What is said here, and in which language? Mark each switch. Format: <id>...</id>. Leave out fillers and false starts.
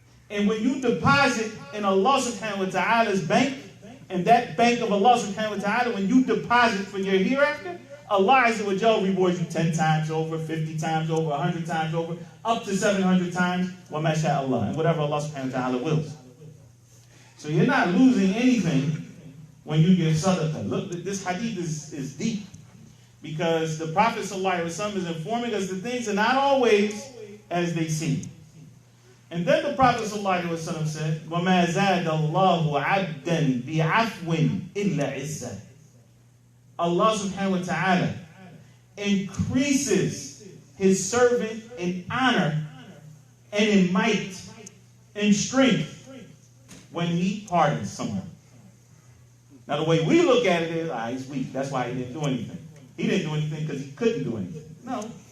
<en>And when you deposit in Allah subhanahu wa ta'ala's bank, and that bank of Allah subhanahu wa ta'ala, when you deposit for your hereafter, Allah Azza wa Jal rewards you 10 times over, 50 times over, 100 times over, up to 700 times, wa ma sha Allah, and whatever Allah subhanahu wa ta'ala wills. So you're not losing anything when you give sadaqah. Look, this hadith is deep, because the Prophet ﷺ is informing us that things are not always as they seem. And then the Prophet ﷺ said,</en> <ar>وَمَا زَادَ اللَّهُ عَبْدًا بِعَفْوٍ إِلَّا عِزًّا.</ar> <en>Allah subhanahu wa ta'ala increases his servant in honor and in might and strength when he pardons someone. Now the way we look at it is, he's weak, that's why he didn't do anything. He didn't do anything because he couldn't do anything. No.</en>